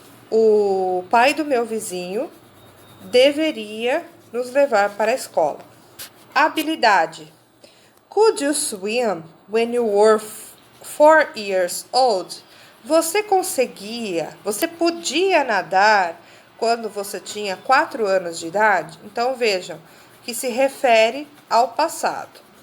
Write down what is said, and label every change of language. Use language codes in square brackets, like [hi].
[pt] O pai do meu vizinho deveria nos levar para a escola. Habilidade. [en] Could you swim when you were 4 years old? [pt] Você podia nadar quando você tinha 4 anos de idade? Então, vejam que se refere ao passado.